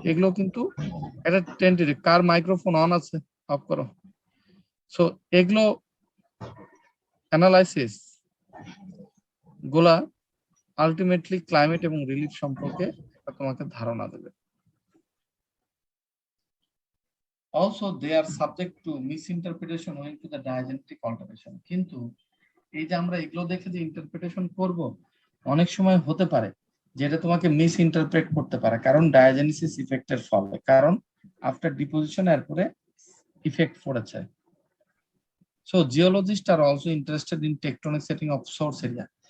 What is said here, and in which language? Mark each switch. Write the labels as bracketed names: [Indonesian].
[Bangla] এগুলো কিন্তু একটা টেন্টেটিভ। কার মাইক্রোফোন অন আছে? অফ করো। সো এগুলো অ্যানালাইসিস গুলা আলটিমেটলি ক্লাইমেট এবং রিলিফ সম্পর্কে তোমাকে ধারণা দেবে। [English] Also they are subject to misinterpretation owing to the diagenetic alteration. [Bangla] কিন্তু এই যে আমরা এগুলো দেখে যে ইন্টারপ্রিটেশন করব, অনেক সময় হতে পারে যেটা তোমাকে মিস ইন্টারপ্রেট করতে পারে, কারণ ডায়াজেনেসিস ইফেক্টের ফলে, কারণ আফটার ডিপোজিশন এর পরে ইফেক্ট পড়েছে। [English] So geologist are also interested in tectonic setting of source area.